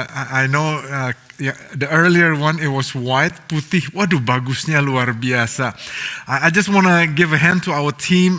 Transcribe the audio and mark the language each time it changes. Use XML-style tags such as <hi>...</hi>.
<en>I know the earlier one it was white,</en> <id>putih. Waduh, bagusnya luar biasa.</id> <en>I just wanna give a hand to our team.</en>